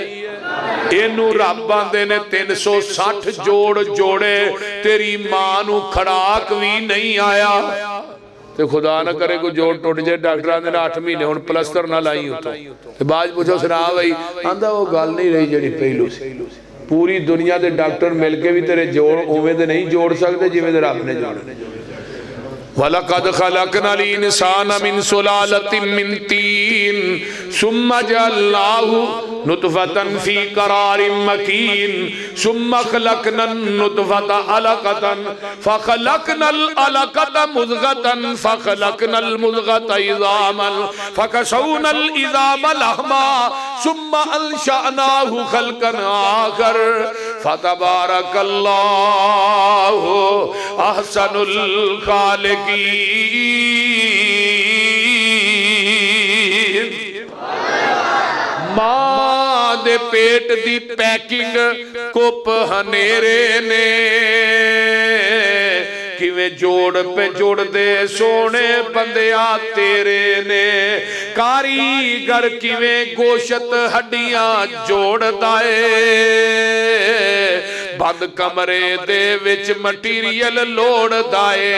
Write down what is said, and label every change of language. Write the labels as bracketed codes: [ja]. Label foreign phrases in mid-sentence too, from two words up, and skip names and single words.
[pa] انوں رب آندے نے 360 جوڑ جوڑے، تیری ماں نوں کھڑاک بھی نہیں آیا. تے خدا نا کرے کوئی جوڑ ٹٹ جائے، ڈاکٹر آندے نے 8 مہینے ہݨ پلستر نا لائی اتو. تے باد پچھو سنا بھائی، آندا وہ گل نہیں رہی جہڑی پہلو سی. پوری دنیا کے ڈاکٹر مل کے بھی تیرے جوڑ اوویں دے نہیں جوڑ سکتے جویں دے رب نے جوڑے. [ar] ولقد خلقنا الإنسان من سلالة من طين ثم جعلناه نطفة في قرار مكين ثم خلقنا النطفة علقة فخلقنا العلقة مضغة فخلقنا المضغة عظاما فكسونا العظام لحما ثم أنشأناه خلقا آخر فتبارك الله أحسن الخالقين. [pa] ماں دے پیٹ دی پیکنگ کپ ہنیرے نے کویں جوڑ پے جوڑ دے سونے بندیا تیرے نے. کاریگر کویں گوشت ہڈیاں جوڑدا ہے بند کمرے دے وچ مٹیریل لوڑدا ہے.